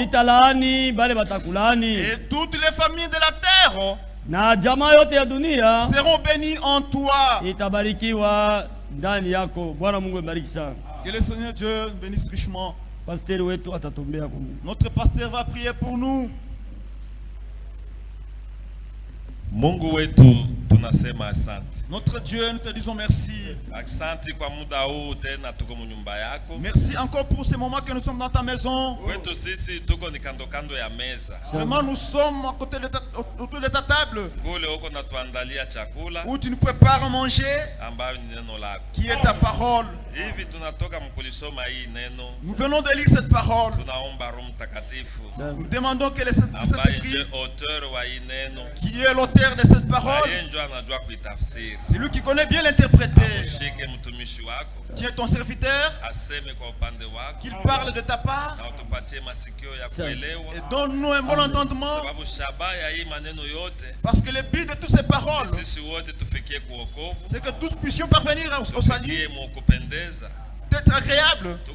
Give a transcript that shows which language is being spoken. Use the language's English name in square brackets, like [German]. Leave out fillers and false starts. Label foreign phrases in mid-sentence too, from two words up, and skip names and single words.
[French] Et toutes les familles de la terre seront bénies en toi. Que le Seigneur Dieu bénisse richement. Notre pasteur va prier pour nous. [Swahili] Mungu wetu tunasema asante. [French] Notre Dieu, nous te disons merci. [Swahili] Asante kwa muda huu tena tuko mnyumba yako. [French] Merci encore pour ce moment que nous sommes dans ta maison. [Swahili] Wetu sisi tuko ni kando kando ya meza. [French] Vraiment nous sommes à côté autour de ta table. [Swahili] Kule uko natuandalia chakula. [French] Où tu nous prépares à manger. [Swahili] Ambayo ni neno lako. [French] Qui est ta parole. [Swahili] Hivi tunatoka mkulisoma hii neno. [French] Nous venons de lire cette parole. [Swahili] Tunaomba Roho Mtakatifu. [French] Nous demandons que le Saint-Esprit, qui est l'auteur de cette parole, c'est lui qui connaît bien l'interpréter. Tiens ton serviteur, qu'il parle de ta part, et donne-nous un bon entendement, parce que le but de toutes ces paroles, c'est que tous puissions parvenir au salut, d'être agréable.